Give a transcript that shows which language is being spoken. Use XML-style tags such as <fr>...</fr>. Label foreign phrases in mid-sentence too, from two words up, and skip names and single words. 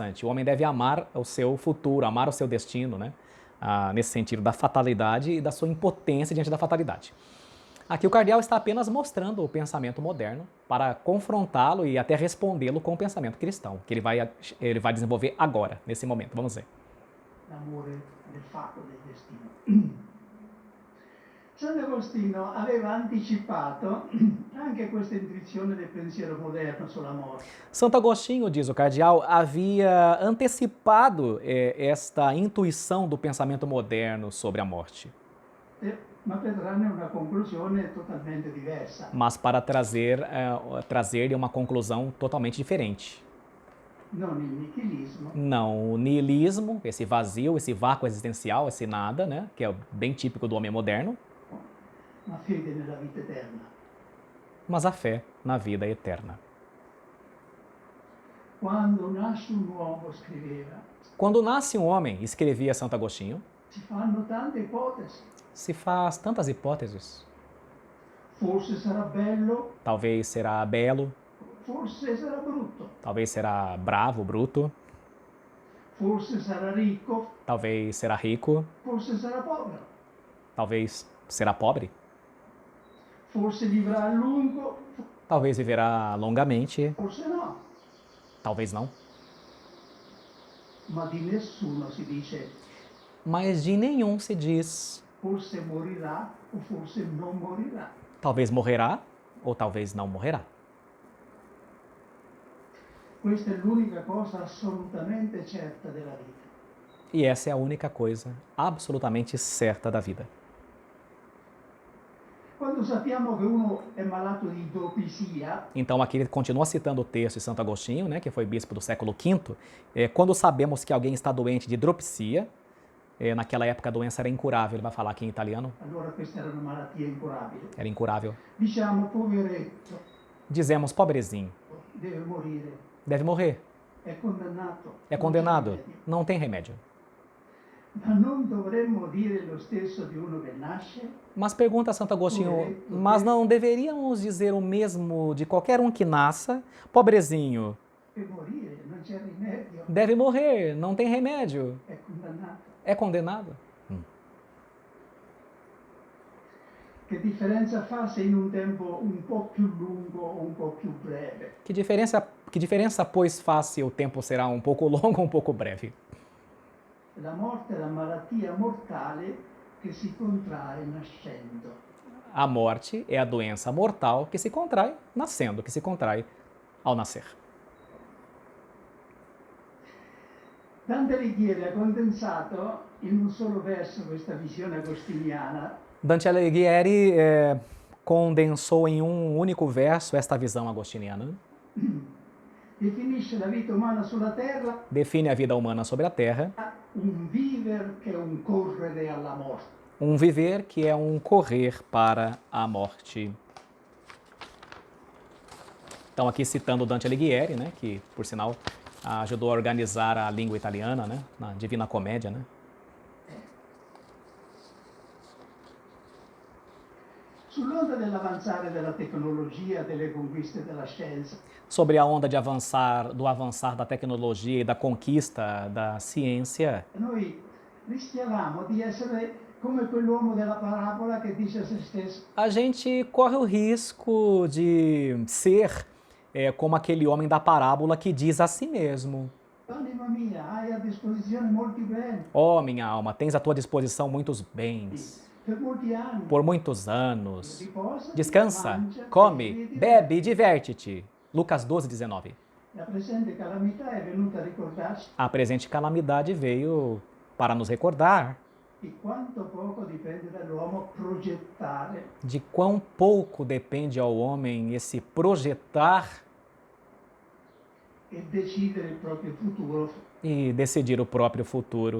<pt>O homem deve amar o seu futuro, amar o seu destino, né? Nesse sentido da fatalidade e da sua impotência diante da fatalidade. Aqui o cardeal está apenas mostrando o pensamento moderno para confrontá-lo e até respondê-lo com o pensamento cristão, que ele vai desenvolver agora, nesse momento. Vamos ver.</pt> <it>L'amore del fatto del destino. Sant'Agostino aveva anticipato anche questa intuizione del pensiero moderno sulla morte.</it> <pt>Santo Agostinho, diz o cardeal, havia antecipado esta intuição do pensamento moderno sobre a morte.</pt> <it>Ma per trarne una conclusione totalmente diversa.</it> <pt>Mas para trazer-lhe uma conclusão totalmente diferente.</pt> <it>Non il nichilismo,</it> <pt>Não o niilismo, esse vazio, esse vácuo existencial, esse nada, né, que é bem típico do homem moderno,</pt> <it>ma fede nella vita eterna.</it> <pt>mas a fé na vida eterna.</pt> <it>Quando nasce un uomo, scriveva,</it> <pt>Quando nasce um homem, escrevia Santo Agostinho,</pt> <it>si fanno tante ipotesi.</it> <pt>se faz tantas hipóteses.</pt> <it>Forse sarà bello,</it> <pt>Talvez será belo,</pt> <it>forse sarà brutto,</it> <pt>talvez será bravo, bruto,</pt> <it>forse sarà ricco,</it> <pt>talvez será rico,</pt> <it>forse sarà povero,</it> <pt>talvez será pobre,</pt> <it>forse vivrà a lungo,</it> <pt>talvez viverá longamente,</pt> <it>forse no,</it> <pt>talvez não.</pt> <it>ma di nessuno si dice</it> <pt>Mas de nenhum se diz,</pt> <it>forse morirà o forse non morirà.</it> <pt>talvez morrerá ou talvez não morrerá.</pt> <it>Questa è l'unica cosa assolutamente certa della vita.</it> <pt>E essa é a única coisa absolutamente certa da vida.</pt> <it>Quando sappiamo che uno è malato di idropisia,</it> <pt>Então aqui ele continua citando o texto de Santo Agostinho, né, que foi bispo do século V. Quando sabemos que alguém está doente de hidropisia, naquela época a doença era incurável, ele vai falar aqui em italiano,</pt> <it>allora questa era una malattia incurabile.</it> <pt>era incurável.</pt> <it>Diciamo, poveretto,</it> <pt>Dizemos, pobrezinho,</pt> <it>deve morire,</it> <pt>deve morrer,</pt> <it>è condannato.</it> <pt>é</pt> <it>non c'è</it> <pt>condenado,</pt> <it>rimedio.</it> <pt>não tem remédio.</pt> <it>Ma non dovremmo dire lo stesso di uno che nasce?</it> <pt>Mas pergunta Santo Agostinho, mas não deveríamos dizer o mesmo de qualquer um que nasça? Pobrezinho,</pt> <it>E morire, non c'è rimedio,</it> <pt>deve morrer, não tem remédio,</pt> <it>è condannato.</it> <pt>é condenado.</pt> <it>Che differenza fa se in un tempo un po' più lungo o un po' più breve?</it> <pt>Que diferença, pois, faz se o tempo será um pouco longo ou um pouco breve?</pt> <it>La morte è la malattia mortale che si contrae nascendo.</it> <pt>A morte é a doença mortal que se contrai nascendo, que se contrai ao nascer.</pt> <it>Dante Alighieri ha condensato in un solo verso questa visione agostiniana</it> <pt>Dante Alighieri condensou em um único verso esta visão agostiniana.</pt> <it>definisce la vita umana sulla terra</it> <pt>Define a vida humana sobre a Terra,</pt> <it>un viver che è un correre alla morte.</it> <pt>um viver que é um correr para a morte. Então aqui citando Dante Alighieri, né, que por sinal ajudou a organizar a língua italiana, né, na Divina Comédia, né?</pt> <it>Sull'onda dell'avanzare della tecnologia, delle conquiste della scienza,</it> <pt>Sobre a onda de do avançar da tecnologia e da conquista da ciência,</pt> <it>noi rischiavamo di essere come quell'uomo della parabola che dice a se stesso:</it> <pt>a gente corre o risco de ser como aquele homem da parábola que diz a si mesmo:</pt> <it>anima mia, hai a disposizione molti beni,</it> <pt>ó, minha alma, tens à tua disposição muitos bens.</pt> <it>per molti anni.</it> <pt>Por muitos anos.</pt> <it>Riposa,</it> <pt>Descansa,</pt> <it>mangia,</it> <pt>come,</pt> <it>vedi,</it> <pt>bebe e diverte-te. Lucas 12, 19.</pt> <it>La presente calamità è venuta a ricordarci</it> <pt>A presente calamidade veio para nos recordar</pt> <it>di quanto poco dipende dall'uomo progettare</it> <pt>de quão pouco depende ao homem esse projetar</pt> <it>e decidere il proprio futuro</it> <pt>e decidir o próprio futuro</pt>